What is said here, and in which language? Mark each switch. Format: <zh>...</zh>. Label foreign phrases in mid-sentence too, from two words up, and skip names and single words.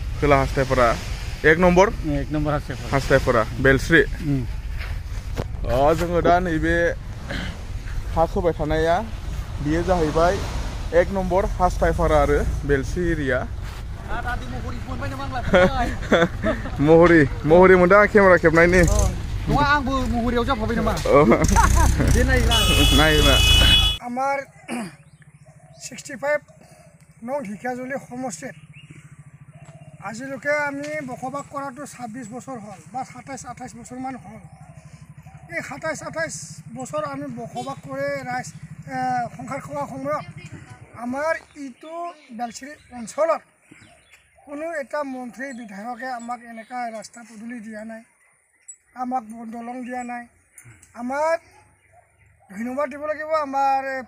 <brx>खोला हास्तायफारा 1 नम्बर हास्तायफारा बेलस्रि जोङो दा नैबे हा खोबाय थानाया बियो जाहैबाय 1 नम्बर हास्तायफारा आरो बेलस्रि एरिया महरी मोनदों आं केमेरा खेबनायनि नङा आंबो महरियाव जाफाबाय नामा नायग्रा</brx> <as>আমার 65 নং ঢেকিয়াজুলি সমষ্টিত আজিলৈকে আমি বসবাস কৰাটো 26 বছৰ হ'ল বা 27-28 বছৰমান হ'ল এই 27-28 বছৰ আমি বসবাস কৰি সংসাৰ খোৱা সময়ত আমাৰ ইটো বেলশ্ৰী অঞ্চলত কোনো এটা মন্ত্ৰী বিধায়কে আমাক এনেকা ৰাস্তা পদূলি দিয়া নাই আমাক দলং দিয়া নাই আমাক ধন্যবাদ দিব লাগিব আমাৰ</as>